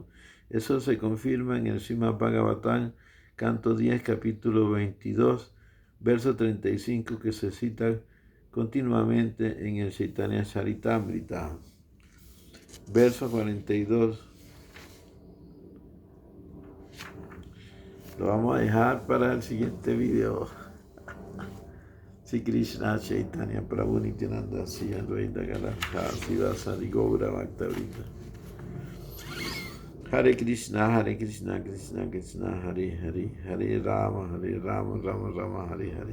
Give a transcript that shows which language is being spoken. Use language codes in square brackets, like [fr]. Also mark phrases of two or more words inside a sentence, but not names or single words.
[es] Eso se confirma en el Srimad Bhagavatam, canto 10, capítulo 22, verso 35, que se cita continuamente en el Chaitanya Charitamrita. Verso 42. Lo vamos a dejar para el siguiente video. [sa] Sri Krishna Chaitanya Prabhu Nityananda Sri Advaita Gadadhara Sivasadi Gaura Bhaktavrita. [es] Hare Krishna, Krishna Krishna, Hare Hare, Hare Rama, Rama Rama, Hare Hare.